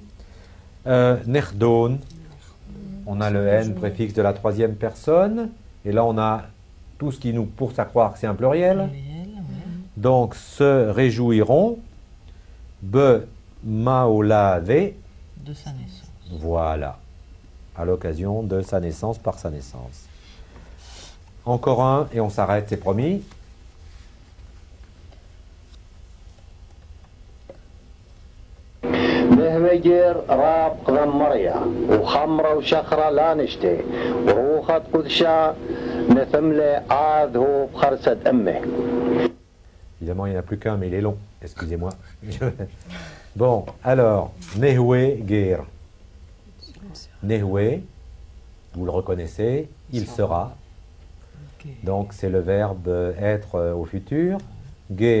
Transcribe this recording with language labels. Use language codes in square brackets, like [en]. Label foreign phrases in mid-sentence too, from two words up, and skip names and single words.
[fr] Nechdon, on a le N, préfixe de la troisième personne, et là on a tout ce qui nous pousse à croire que c'est un pluriel. Réel, ouais. Donc, se réjouiront, Be Maolade. De sa naissance. Voilà, à l'occasion de sa naissance par sa naissance. Encore un et on s'arrête, c'est promis. [arc] مهوجر راب قدم مريا وخمرة وشخرة لا نشتي وروخة قدشة نثملة عاذه بخرسة أمه. [fr] Évidemment, il n'y en a plus qu'un, mais il est long. Excusez-moi. Bon, alors, Nehwe Ger. Nehwe, vous le reconnaissez, il sera. Ok. Donc, c'est le verbe être au futur.